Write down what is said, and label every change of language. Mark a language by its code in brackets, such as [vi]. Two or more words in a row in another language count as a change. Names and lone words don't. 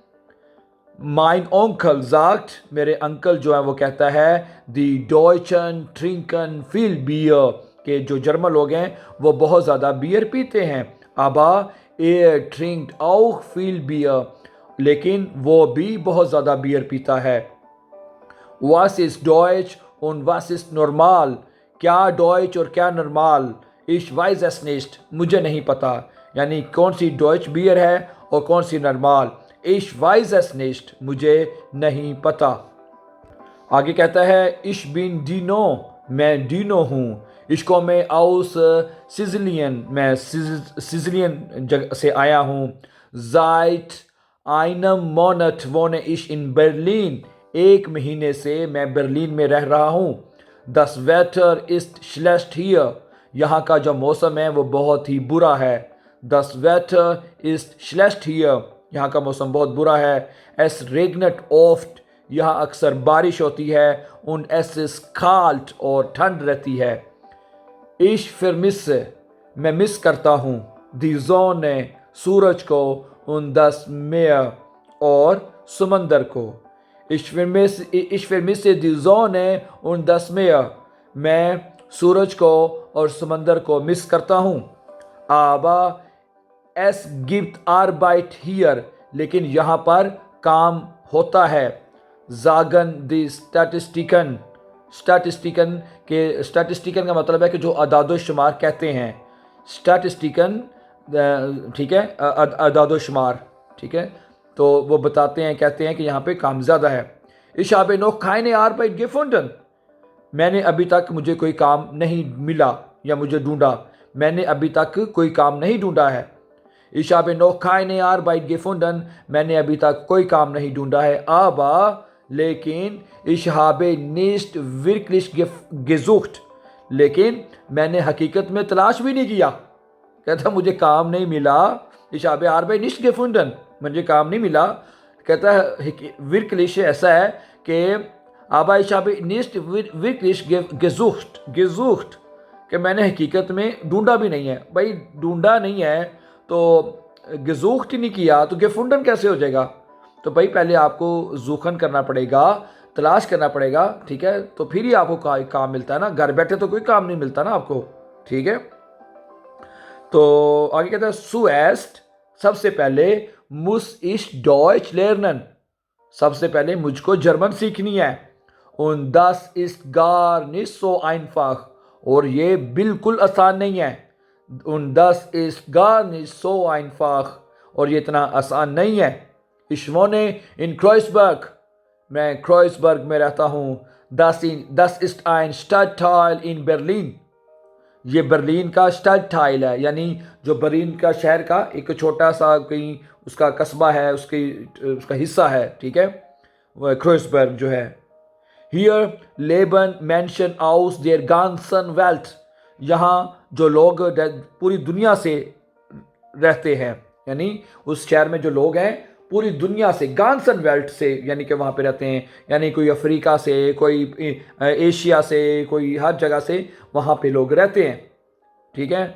[de] Mein Onkel sagt, [hi] मेरे अंकल जो है वो कहता है, [de] Die Deutschen trinken viel Bier, [hi] के जो जर्मन लोग हैं वो बहुत ज़्यादा बियर पीते हैं। [de] Aber er trinkt auch viel Bier, [hi] लेकिन वो भी बहुत ज़्यादा बियर पीता है। [de] Was ist Deutsch und was ist normal, [hi] क्या डॉइच और क्या नॉर्मल, [de] ich weiß es nicht, [hi] मुझे नहीं पता, यानी कौन सी डॉइच बियर है और कौन सी नॉर्मल। [de] ich weiß es nicht, [hi] मुझे नहीं पता। आगे कहता है, [de] ich bin Dino, [hi] मैं डीनो हूँ। इसको मैं aus सिजिलियन, मैं सिजिलियन जगह से आया हूँ। [de] seit einem Monat wohne ich in Berlin, [hi] एक महीने से मैं बर्लिन में रह रहा हूँ। [de] Das Wetter ist schlecht hier, [hi] यहाँ का जो मौसम है वो बहुत ही बुरा है। [de] Das Wetter ist schlecht hier, [hi] यहाँ का मौसम बहुत बुरा है। [de] Es regnet oft, [hi] यहाँ अक्सर बारिश होती है। [de] Und es ist kalt, [hi] और ठंड रहती है। [de] Ich vermisse, [hi] मैं मिस करता हूँ। [de] Die Sonne, [hi] सूरज को। [de] Und das Meer, [hi] और समंदर को। [de] Ich vermisse die Sonne und das Meer, [hi] मैं सूरज को और समंदर को मिस करता हूँ। [de] Aber es gibt Arbeit hier, [hi] लेकिन यहाँ पर काम होता है। [de] Sagen die Statistiken, [hi] स्टैटिस्टिकन का मतलब है कि जो अदादो शुमार कहते हैं। स्टैटिस्टिकन, ठीक है, अदादो शुमार, ठीक है, तो वो बताते हैं, कहते हैं कि यहाँ पे काम ज़्यादा है। [de] Ich habe noch keine Arbeit gefunden, [hi] मैंने अभी तक मुझे कोई काम नहीं मिला या मुझे ढूंढा, मैंने अभी तक कोई काम नहीं ढूंढा है। [de] Ich habe noch keine Arbeit gefunden, [hi] मैंने अभी तक कोई काम नहीं ढूंढा है। [de] Aber, लेकिन ich habe nicht wirklich gesucht, [hi] लेकिन मैंने हकीकत में तलाश भी नहीं किया। कहता मुझे काम नहीं मिला। [de] Ich habe Arbeit nicht gefunden, [hi] मुझे काम नहीं मिला। कहता है wirklich ऐसा है कि [de] aber ich habe nicht wirklich gesucht, [hi] कि मैंने हकीकत में ढूंढा भी नहीं है। भाई ढूंढा नहीं है तो gesucht ही नहीं किया तो gefunden कैसे हो जाएगा? तो भाई पहले आपको ज़ूखन करना पड़ेगा, तलाश करना पड़ेगा, ठीक है, तो फिर ही आपको काम मिलता है ना। घर बैठे तो कोई काम नहीं मिलता ना आपको, ठीक है। तो आगे कहता है, zuerst, सबसे पहले, [de] muss ich Deutsch lernen, [hi] सबसे पहले मुझको जर्मन सीखनी है। [de] Und das ist gar nicht so einfach, [hi] और ये बिल्कुल आसान नहीं है। [de] Und das ist gar nicht so einfach, [hi] और ये इतना आसान नहीं है। [de] Ich wohne in Kreuzberg, [hi] मैं क्रोइसबर्ग में रहता हूँ। [de] Das ist ein Stadtteil in Berlin, [hi] ये बर्लिन का स्टडटाइल है, यानी जो बर्लिन का शहर का एक छोटा सा कहीं उसका कस्बा है, उसका हिस्सा है, ठीक है, वो क्रोइसबर्ग जो है। [de] Hier leben Menschen aus der ganzen Welt, [hi] यहाँ जो लोग पूरी दुनिया से रहते हैं, यानी उस शहर में जो लोग हैं पूरी दुनिया से, [de] ganzen Welt [hi] से, यानी कि वहाँ पे रहते हैं, यानी कोई अफ्रीका से, कोई एशिया से, कोई हर जगह से वहाँ पे लोग रहते हैं, ठीक है।